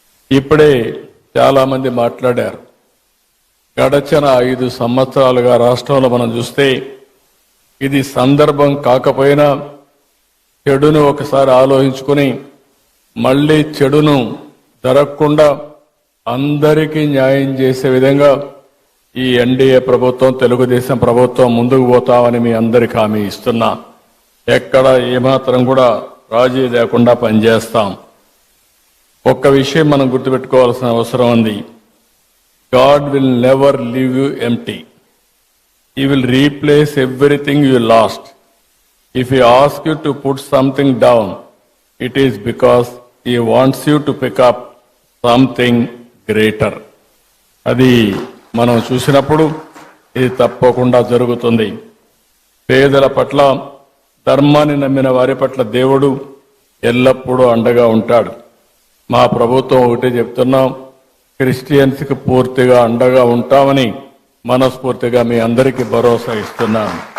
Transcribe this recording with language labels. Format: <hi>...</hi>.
<te>ఇప్పుడే చాలా మంది మాట్లాడారు. గడచిన 5 సంవత్సరాలుగా రాష్ట్రంలో మనం చూస్తే ఇది సందర్భం కాకపోయినా చెడును ఒకసారి ఆలోచించుకుని మళ్లీ చెడును జరగకుండా అందరికీ న్యాయం చేసే విధంగా ఈ ఎన్డీఏ ప్రభుత్వం, తెలుగుదేశం ప్రభుత్వం ముందుకు పోతామని మీ అందరికీ హామీ ఇస్తున్నా. ఎక్కడ ఏమాత్రం కూడా రాజీ లేకుండా పనిచేస్తాం. ఒక్క విషయం మనం గుర్తుపెట్టుకోవాల్సిన అవసరం ఉంది.</te> <en>God will never leave you empty. He will replace everything you lost. If he asks you to put something down, it is because he wants you to pick up something greater.</en> <te>అది మనం చూసినప్పుడు ఇది తప్పకుండా జరుగుతుంది. పేదల పట్ల, ధర్మాన్ని నమ్మిన వారి పట్ల దేవుడు ఎల్లప్పుడూ అండగా ఉంటాడు. మా ప్రభుత్వం ఒకటే చెప్తున్నాం, క్రిస్టియన్స్కి పూర్తిగా అండగా ఉంటామని మనస్ఫూర్తిగా మీ అందరికీ భరోసా ఇస్తున్నాను.</te>